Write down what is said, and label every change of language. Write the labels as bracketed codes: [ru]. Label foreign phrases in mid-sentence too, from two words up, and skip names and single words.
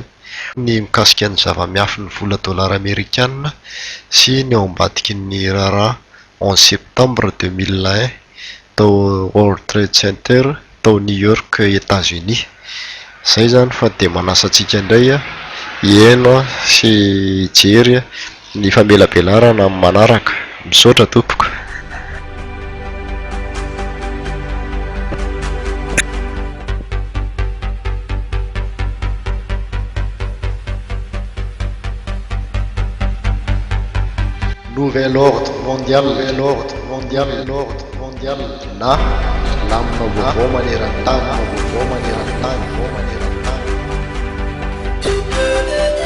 [mg] Ny mikasika ny zava-miafy ny vola dolara amerikanina sy ny ao ambadiky ny raharaha 11 septembre 2001 tao World Trade Center tao New York, États-Unis. Zay zany fa dia manasa antsika indray hiaino sy hijery ny famelabelarana amin'ny manaraka. Misaotra tompoko. [fr] Nouvel ordre mondial, nouvel ordre mondial, l'ordre mondial [mg] na lamina vaovao maneran-tany, vaovao maneran-tany, vaovao maneran-tany.